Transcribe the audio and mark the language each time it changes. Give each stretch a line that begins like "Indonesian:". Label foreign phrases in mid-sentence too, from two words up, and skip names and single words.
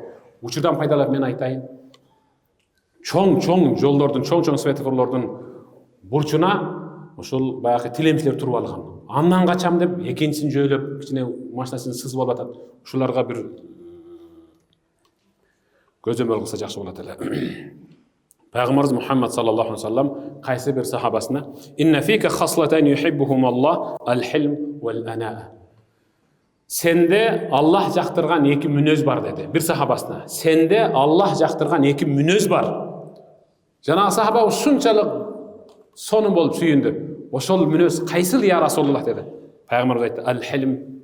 Kyrgyz: Учурдан пайдаланып мен айтайын. Чоң жолдордун, чоң светофорлордун бурчуна ошол баягы тилемчилер туруп алган. Андан качам деп экинчисин жөйлөп, кичине машинасын сызып алып атат. Ушуларга бир көзөмөл кылса жакшы болот эле. Пайгамбарыбыз Мухаммад
Arabic: صلى الله عليه وسلم
Kyrgyz: кайсы бир сахабасына:
Arabic: "إن فيك خصلتين يحبهما الله الحلم والأناة."
Kyrgyz: Сенде Аллах жактырган эки мүнөз бар деди. Бир сахабасына: "Сенде Аллах жактырган эки мүнөз бар." Жана сахаба ушунчалык сонун болуп сүйүндү. Ошол мүнөз кайсыл
Arabic: يا رسول الله
Kyrgyz: деди. Пайгамбарыбыз айтты: "Ал-хилм."